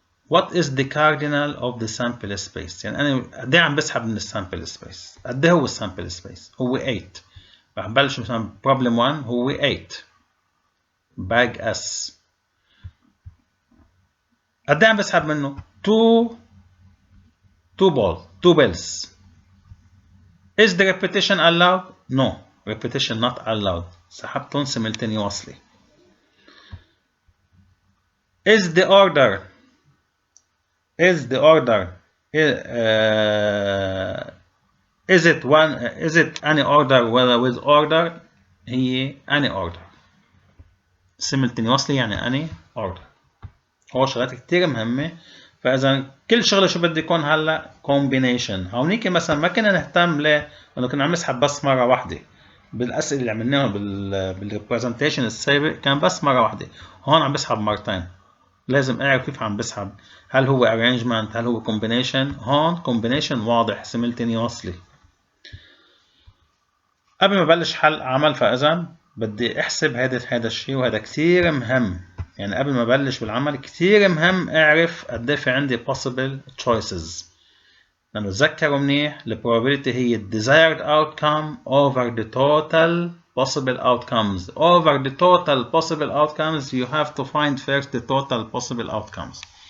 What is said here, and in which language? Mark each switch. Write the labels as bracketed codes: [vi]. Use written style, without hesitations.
[en] What is the cardinal of the sample space؟ [ar] يعني أنا قد إيه عم بسحب من السامبل سبيس؟ قد إيه هو السامبل سبيس؟ هو 8. رح نبلش مثلا problem 1 هو 8 bag S. قد إيه عم بسحب منه؟ 2 bills. [en] Is the repetition allowed? No, repetition not allowed. [ar] سحبتهم simultaneously. [en] Is the order is it any order whether with order؟ هي any order. Simultaneously يعني any order. [ar] هو شغلات كتير مهمة. فإذا كل شغلة شو بدي يكون هلا combination. هونيك مثلا ما كنا نهتم ليه؟ لأنه كنا عم نسحب بس مرة واحدة. بالأسئلة اللي عملناهم بالريبرزنتيشن السابق كان بس مرة واحدة. هون عم بسحب مرتين. لازم أعرف كيف عم بسحب. هل هو arrangement؟ هل هو combination؟ هون combination واضح simultaneously. قبل ما بلش حل عمل فإذا بدي أحسب هذا الشيء، وهذا كثير مهم. يعني قبل ما بلش بالعمل كثير مهم أعرف قد في عندي [en] possible choices. [ar] لأنه تذكروا منيح [en] ال probability هي desired outcome over the total possible outcomes. Over the total possible outcomes you have to find first the total possible outcomes.